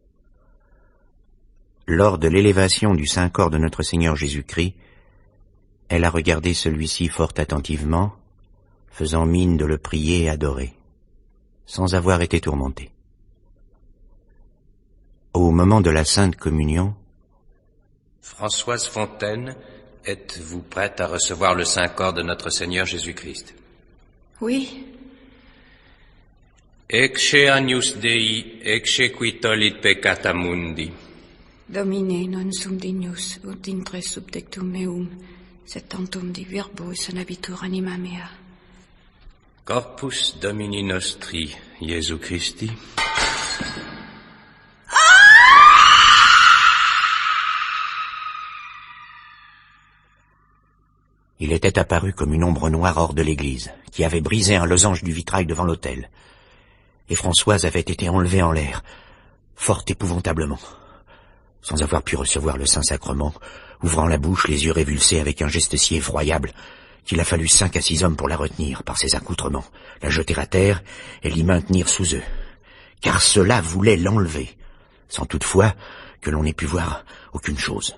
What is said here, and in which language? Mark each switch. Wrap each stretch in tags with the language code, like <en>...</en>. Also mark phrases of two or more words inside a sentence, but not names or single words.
<fr>Lors de l'élévation du Saint-Corps de notre Seigneur Jésus-Christ, elle a regardé celui-ci fort attentivement, faisant mine de le prier et adorer, sans avoir été tourmentée. Au moment de la Sainte Communion, Françoise Fontaine, êtes-vous prête à recevoir le Saint-Corps de notre Seigneur Jésus-Christ? Oui.</fr> <la>Ecce agnus Dei, ecce qui tollit peccata mundi. Domine, non sum dignus, ut intre subtectum meum, sed tantum di virbo sanabitur anima mea. Corpus Domini nostri, Iesu Christi.</la> <fr>il était apparu comme une ombre noire hors de l'église, qui avait brisé un losange du vitrail devant l'autel. Et Françoise avait été enlevée en l'air, fort épouvantablement, sans avoir pu recevoir le Saint-Sacrement, ouvrant la bouche, les yeux révulsés avec un geste si effroyable qu'il a fallu 5 à 6 hommes pour la retenir par ses accoutrements, la jeter à terre et l'y maintenir sous eux, car cela voulait l'enlever, sans toutefois que l'on ait pu voir aucune chose.</fr>